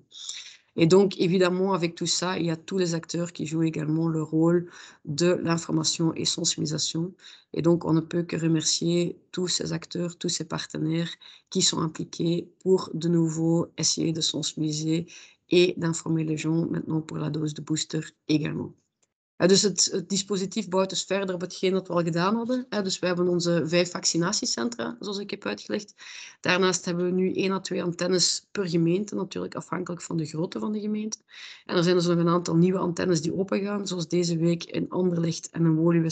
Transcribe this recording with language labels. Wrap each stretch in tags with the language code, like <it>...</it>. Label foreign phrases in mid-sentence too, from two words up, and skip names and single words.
<fr>Et donc, évidemment, avec tout ça, il y a tous les acteurs qui jouent également le rôle de l'information et sensibilisation. Et donc, on ne peut que remercier tous ces acteurs, tous ces partenaires qui sont impliqués pour de nouveau essayer de sensibiliser et d'informer les gens maintenant pour la dose de booster également.</fr> <nl>Dus het dispositief bouwt dus verder op hetgeen dat we al gedaan hadden. Dus we hebben onze 5 vaccinatiecentra, zoals ik heb uitgelegd. Daarnaast hebben we nu 1 à 2 antennes per gemeente, natuurlijk afhankelijk van de grootte van de gemeente. En er zijn dus nog een aantal nieuwe antennes die opengaan, zoals deze week in Anderlecht en in Woluwe-Saint-Lambert.</nl>